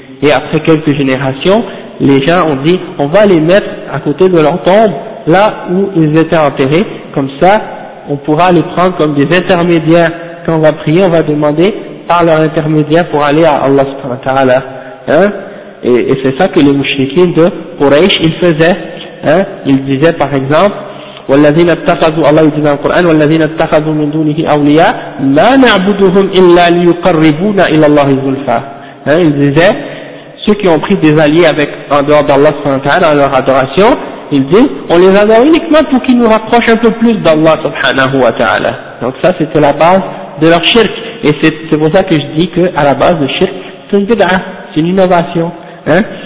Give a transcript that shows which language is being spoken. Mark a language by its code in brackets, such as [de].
[fr] Et après quelques générations, les gens ont dit, on va les mettre à côté de leur tombe, là où ils étaient enterrés, comme ça on pourra les prendre comme des intermédiaires. Quand on va prier, on va demander par leur intermédiaire pour aller à Allah subhanahu wa ta'ala. Hein? Et c'est ça que les mouchriquins de Quraysh, ils faisaient. Hein? Ils disaient par exemple, [ar] وَالَّذِينَ اتَّخَذُوا [fr] Allah dit dans le Coran, [ar] وَالَّذِينَ اتَّخَذُوا مِنْ دُونِهِ أَوْلِيَا مَا نَعْبُدُهُمْ إِلَّا لِيُقَرِّبُونَ إِلَى اللَّهِ زُلْفَى. [fr] Hein? Ils disaient, ceux qui ont pris des alliés avec, en dehors d'Allah subhanahu wa ta'ala, dans leur adoration, ils disent, on les adore uniquement pour qu'ils nous rapprochent un peu plus d'Allah subhanahu wa ta'ala. Donc ça, c'était la base de leur shirk. Et c'est pour ça que je dis qu'à la base de shirk, c'est une bid'ah, c'est une innovation. Hein?